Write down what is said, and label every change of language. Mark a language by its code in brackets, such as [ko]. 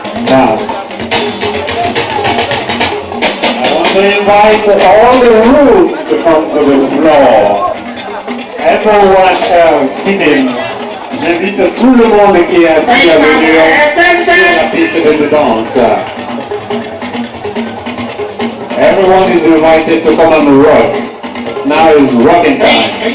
[en] Now, I want to invite all the room to come to the floor. Everyone else sitting, [fr] j'invite tout le monde qui est assis à venir sur la piste de danse. [en] Everyone is invited to come and rock. Now is rocking time.